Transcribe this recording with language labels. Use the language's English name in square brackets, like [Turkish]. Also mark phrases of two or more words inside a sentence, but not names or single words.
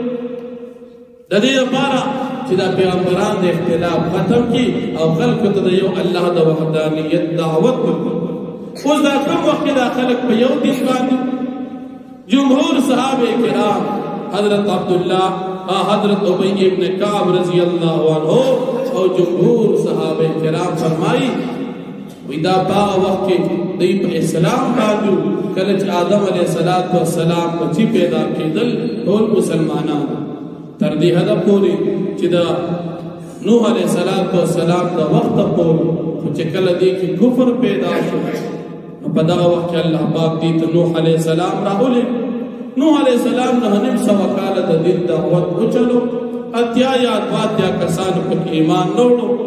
[Pashto] د دې لپاره چې دا پیغمبران د اختلاف ختم کړي او خلق ته یو الله د وحدانیت دعوت ورکړي اوس دا کوم وخت دا خلق په یو دین باندې جمهور صحابه کرام حضرت عبدالله حضرت ابی ابن کعب رضی اللہ عنہ او جمهور صحابه کرام فرمائی ودا با وقت کې دوی په اسلام باندې کله چې آدم علیه السلام بچی پیدا کېدل ټول مسلمانان تر دې حد پورې چې دا نوح علیه السلام د وخت پورې چې کله دې کې کفر پیدا شو په دغه وخت کې الله پاک دې ته نوح علیه السلام راولې نوح علیہ السلام نه نیم سو کال د دین دعوت وچلو اتیا یا اتیا کسان په ایمان نوړو